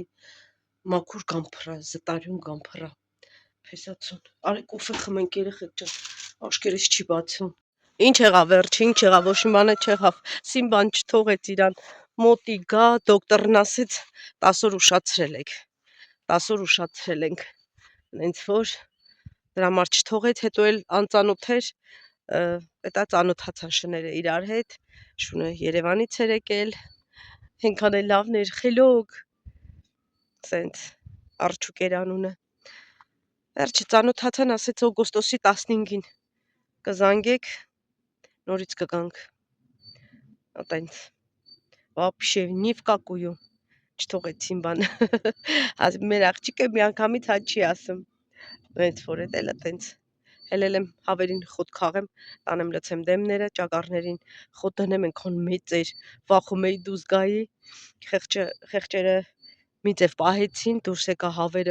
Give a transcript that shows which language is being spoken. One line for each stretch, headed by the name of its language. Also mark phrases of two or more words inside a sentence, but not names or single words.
Armenian: մաքուր գամփռա, զտարյուն գամփռա։ Փեսացուն։ Արի կոֆե խմենք երեխեք ջան, աշկերես չի բացում։ Ինչ եղավ վերջը, ինչ եղավ, ոչ մի բան չեղավ։ Սիմբան չթողեց իրան մոտի գա, դոկտորն ասեց 10 օր ուշացրել եք։ 10 օր ուշացրել ենք։ Հենց որ դրա համար չթողեց, հետո էլ անծանոթ էր, դա ծանոթացան շները իրար հետ, շունը Երևանից էր եկել, այնքան էլ լավն էր, խելոք, սենց Արջուկ էր անունը։ Վերջը ծանոթացան, ասեց օգոստոսի 15-ին կզանգեք, նորից կգանք։ Ատենց,
Russian: вообще ни в какую,
Armenian: չթողեց Սիմբան։ Մեր աղջիկը միանգամից հա չի ասում։ Հենց որ էլ ատենց Հելել եմ հավերին խոտ քաղեմ, տանեմ լցեմ դեմները, ճագարներին խոտ դնեմ, ենքան մեծ էր, վախում էի դուրս գայի, խեղճերը մի ձև պահեցին, դուրս եկա հավերը